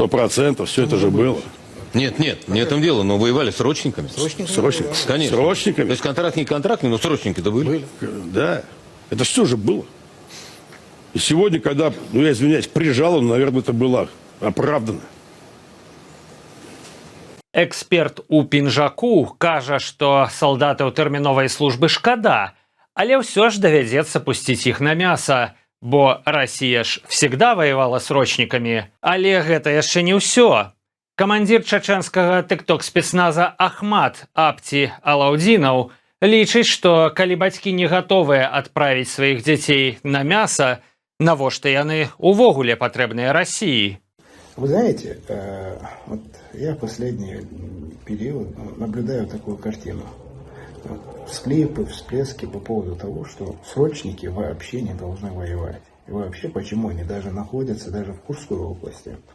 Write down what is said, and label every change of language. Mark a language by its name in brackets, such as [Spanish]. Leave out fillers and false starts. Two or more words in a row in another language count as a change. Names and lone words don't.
[Russian] 100%, все это же было. Нет, не в этом дело, но воевали срочниками. Срочниками? Конечно. Срочниками? То есть контрактники, но срочники-то были. Да. Это все же было. И сегодня, когда, я извиняюсь, прижал он, наверное, это было оправдано. [Belarusian] Эксперт у пінжаку кажа, што салдатаў тэрміновай службы шкада, але ўсё ж давядзецца пусціць іх на мяса, бо Расія ж [Russian] всегда воевала срочникамі. [Belarusian] Але гэта яшчэ не ўсё. Камандзір чачэнскага тыкток-спецназа Ахмат Апти Алаудзінаў лічыць, што калі бацькі не гатовыя адправіць сваіх дзяцей на мяса, навошта яны увогуле патрэбныя Расіі? [Russian] Вы знаете, вот я в последний период наблюдаю такую картину. Всклипы, всплески по поводу того, что срочники вообще не должны воевать. И вообще, почему они даже находятся даже в Курской области.